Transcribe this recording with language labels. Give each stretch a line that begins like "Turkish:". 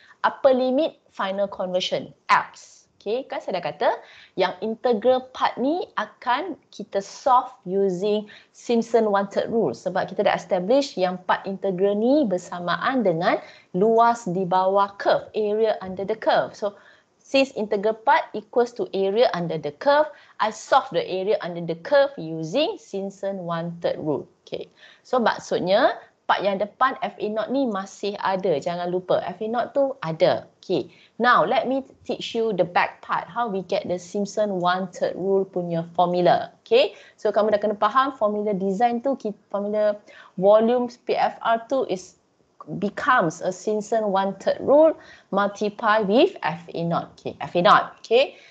English: Upper limit final conversion,
Malay: X. Okay, kan saya dah kata yang integral part ni akan kita solve using Simpson one-third rule. Sebab kita dah establish yang part integral ni bersamaan dengan luas di bawah curve,
English: area under the curve. So, since integral part equals to area under the curve, I solve the area under the curve using Simpson one-third rule. Okay.
Malay: So maksudnya part yang depan FA0 ni masih ada. Jangan lupa FA0 tu ada. Okay.
English: Now let me teach you the back part. How we get the Simpson one-third rule punya formula. Okay. So
Malay: kamu dah kena faham
English: formula design tu, formula volume PFR tu becomes a Simpson one-third rule multiply with FA0. Okay, FA0. Okay.